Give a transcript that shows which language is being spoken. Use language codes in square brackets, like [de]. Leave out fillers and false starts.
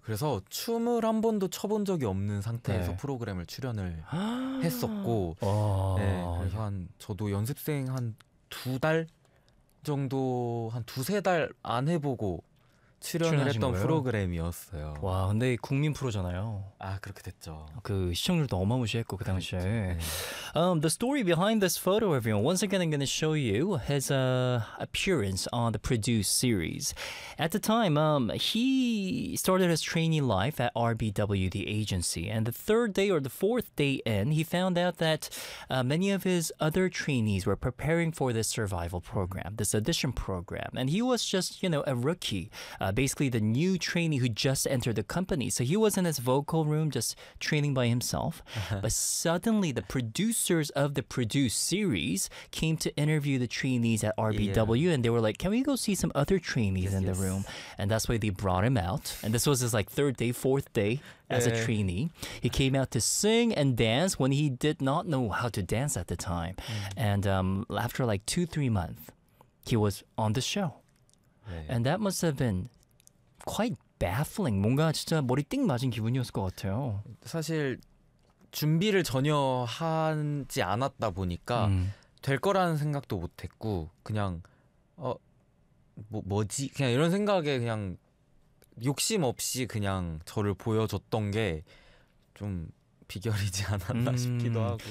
[ko] 그래서 춤을 한 번도 춰본 적이 없는 상태에서 네. 프로그램을 출연을 했었고 네, 그래서 한 저도 연습생 한 두 달 정도 한 두세 달 안 해보고 출연을 했던 거예요? 프로그램이었어요. 와 근데 국민 프로잖아요. 아 그렇게 됐죠. 그 시청률도 어마무시했고 그 당시에. [en] 네. The story behind this photo, everyone. Once again, I'm going to show you his appearance on the Produce series. At the time, he started his trainee life at RBW, the agency. And the third day or the fourth day in, he found out that many of his other trainees were preparing for this survival program, this audition program. And he was just, you know, a rookie. Basically the new trainee who just entered the company. So he was in his vocal room just training by himself. Uh-huh. But suddenly the producers of the Produce series came to interview the trainees at RBW yeah. and they were like, can we go see some other trainees yes, in the yes. room? And that's why they brought him out. And this was his like third day, fourth day. As a trainee, he came out to sing and dance when he did not know how to dance at the time. Mm-hmm. And after like 2-3 months, he was on the show. Yeah. And that must have been quite baffling. [ko] 뭔가 진짜 머리 띵 맞은 기분이었을 것 같아요. 사실 준비를 전혀 하지 않았다 보니까 될 거라는 생각도 못했고 그냥 뭐지? 그냥 이런 생각에 그냥 욕심 없이 그냥 저를 보여줬던 게 좀 비결이지 않았나 싶기도 하고